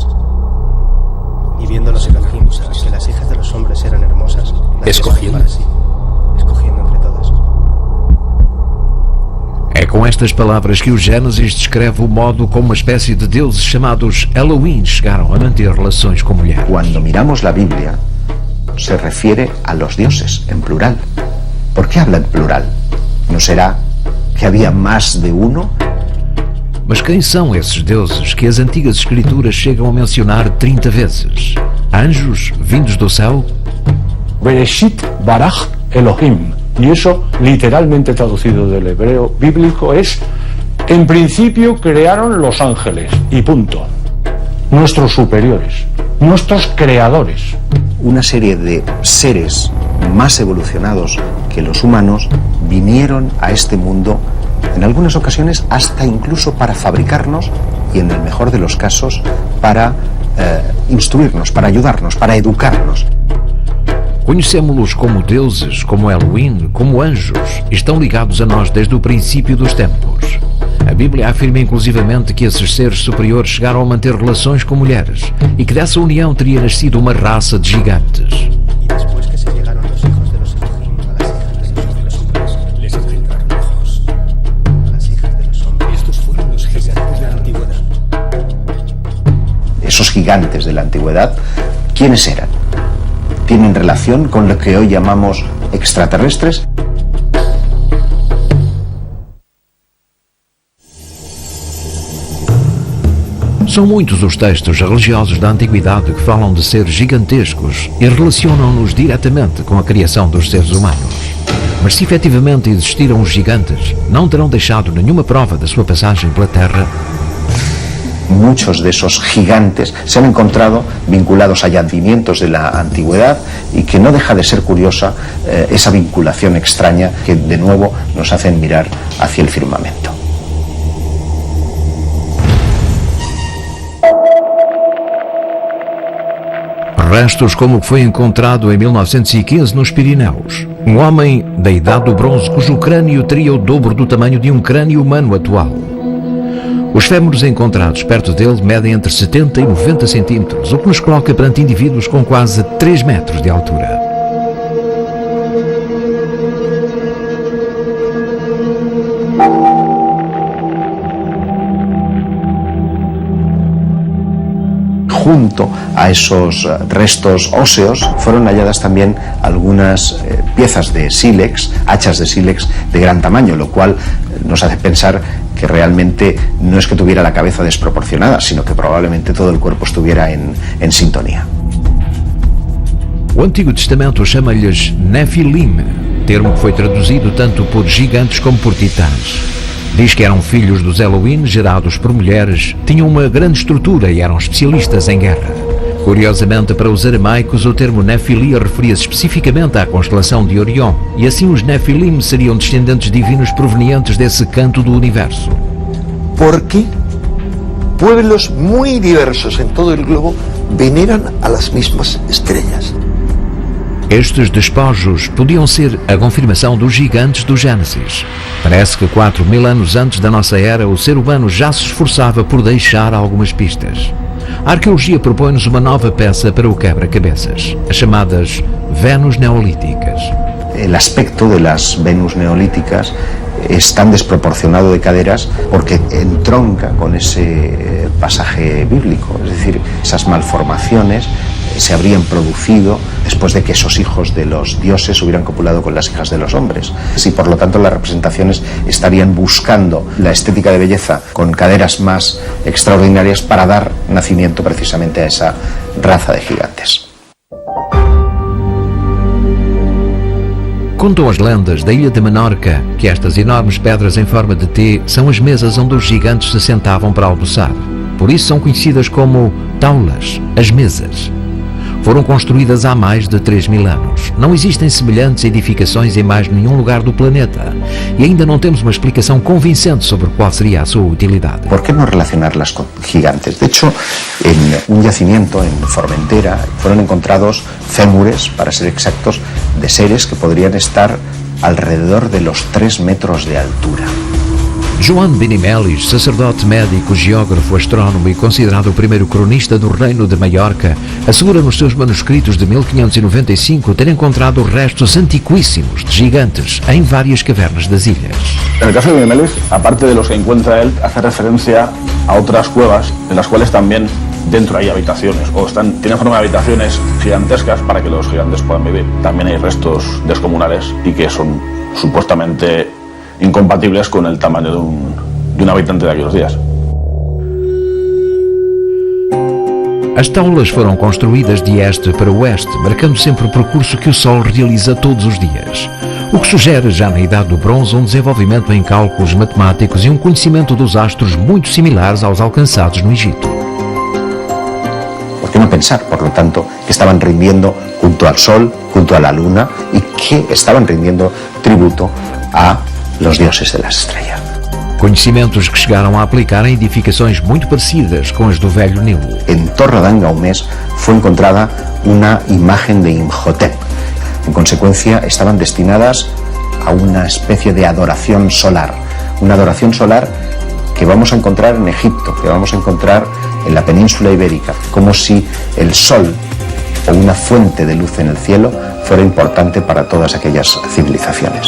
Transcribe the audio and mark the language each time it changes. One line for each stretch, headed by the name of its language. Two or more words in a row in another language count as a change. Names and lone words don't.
Spanish: Y viendo los Elohim que las hijas de los hombres eran hermosas, las escogiendo para sí, escogiendo entre todas.
Portuguese: É com estas palavras que o Gênesis descreve o modo como uma espécie de deuses chamados Elohim chegaram a manter relações com mulheres.
Spanish: Cuando miramos la Biblia, se refiere a los dioses en plural. ¿Por qué habla en plural? ¿No será que había más de uno?
Portuguese: Mas quem são esses deuses que as antigas escrituras chegam a mencionar 30 vezes? Anjos vindos do céu?
Hebrew: בראשית ברא אלהים.
Spanish: Y eso, literalmente traducido del hebreo bíblico, es: en principio crearon los ángeles, y punto. Nuestros superiores, nuestros creadores. Una serie de seres más evolucionados que los humanos vinieron a este mundo, en algunas ocasiones hasta incluso para fabricarnos, y en el mejor de los casos para instruirnos, para ayudarnos, para educarnos.
Portuguese: Conhecemos-los como deuses, como Elohim, como anjos, e estão ligados a nós desde o princípio dos tempos. A Bíblia afirma inclusivamente que esses seres superiores chegaram a manter relações com mulheres e que dessa união teria nascido uma raça de gigantes.
Spanish: Y después que se llegaron los hijos de los Elohim a las hijas de los hombres, les engendraron hijos. A las hijas de los hombres. Estos fueron los gigantes de la antigüedad. Esos gigantes de la antigüedad, ¿quiénes eran? ¿Tienen relación con lo que hoy llamamos extraterrestres?
Portuguese: São muitos os textos religiosos da antiguidade que falam de seres gigantescos e relacionam-nos diretamente com a criação dos seres humanos. Mas se efetivamente existiram os gigantes, não terão deixado nenhuma prova da sua passagem pela Terra.
Spanish: Muchos de esos gigantes se han encontrado vinculados a yacimientos de la antigüedad, y que no deja de ser curiosa esa vinculación extraña que de nuevo nos hacen mirar hacia el firmamento.
Portuguese: Restos como o que foi encontrado em 1915 nos Pirineus. Um homem da idade do bronze cujo crânio teria o dobro do tamanho de um crânio humano atual. Os fémures encontrados perto dele medem entre 70 e 90 centímetros, o que nos coloca perante indivíduos com quase 3 metros de altura.
Spanish: Junto a esos restos óseos fueron halladas también algunas piezas de sílex, hachas de sílex de gran tamaño, lo cual nos hace pensar que realmente no es que tuviera la cabeza desproporcionada, sino que probablemente todo el cuerpo estuviera en sintonía.
Portuguese: O Antigo Testamento chama-lhes Nefilim, termo que foi traduzido tanto por gigantes como por titãs. Diz que eram filhos dos Elohim gerados por mulheres, tinham uma grande estrutura e eram especialistas em guerra. Curiosamente, para os aramaicos, o termo Nefilim referia-se especificamente à constelação de Orion, e assim os Nefilim seriam descendentes divinos provenientes desse canto do universo.
Spanish: Porque pueblos muy diversos en todo el globo veneran a las mismas estrellas.
Portuguese: Estes despojos podiam ser a confirmação dos gigantes do Gênesis. Parece que 4.000 anos antes da nossa era, o ser humano já se esforçava por deixar algumas pistas. A arqueologia propõe-nos uma nova peça para o quebra-cabeças, as chamadas Venus neolíticas.
Spanish: El aspecto de las Venus neolíticas es tan desproporcionado de caderas porque entronca con ese pasaje bíblico, es decir, esas malformaciones se habrían producido después de que esos hijos de los dioses hubieran copulado con las hijas de los hombres. Y por lo tanto las representaciones estarían buscando la estética de belleza con caderas más extraordinarias para dar nacimiento precisamente a esa raza de gigantes.
Portuguese: Contam as lendas da ilha de Menorca que estas enormes pedras em forma de T são as mesas onde os gigantes se sentavam para almoçar. Por isso são conhecidas como taulas, as mesas. Foram construídas há mais de 3.000 anos. Não existem semelhantes edificações em mais nenhum lugar do planeta e ainda não temos uma explicação convincente sobre qual seria a sua utilidade.
Spanish: ¿Por qué no relacionarlas con gigantes? De hecho, en un yacimiento en Formentera fueron encontrados fémures, para ser exactos, de seres que podrían estar alrededor de los 3 metros de altura.
Portuguese: João Benimelis, sacerdote médico, geógrafo, astrónomo e considerado o primeiro cronista do reino de Maiorca, assegura nos seus manuscritos de 1595 ter encontrado restos antiquíssimos de gigantes em várias cavernas das ilhas.
Spanish: En el caso de Benimelis, aparte de los que encuentra él, hace referencia a otras cuevas en las cuales también dentro hay habitaciones o tienen forma de habitaciones gigantescas para que los gigantes puedan vivir. También hay restos descomunales y que son supuestamente incompatibles con el tamaño de un habitante de aquellos días.
Portuguese: As taulas foram construídas de este para oeste, marcando sempre o percurso que o Sol realiza todos os dias, o que sugere já na Idade do Bronze um desenvolvimento em cálculos matemáticos e um conhecimento dos astros muito similares aos alcançados no Egito.
Spanish: ¿Por qué no pensar, por lo tanto, que estaban rindiendo junto al Sol, junto a la Luna y que estaban rindiendo tributo a los dioses de las estrellas?
Portuguese: Conhecimentos que chegaram a aplicar em edificações muito parecidas com as do Velho Nilo.
Spanish: En Torredonjaumes fue encontrada una imagen de Imhotep. En consecuencia, estaban destinadas a una especie de adoración solar. Una adoración solar que vamos a encontrar en Egipto, que vamos a encontrar en la península ibérica, como si el sol o una fuente de luz en el cielo fuera importante para todas aquellas civilizaciones.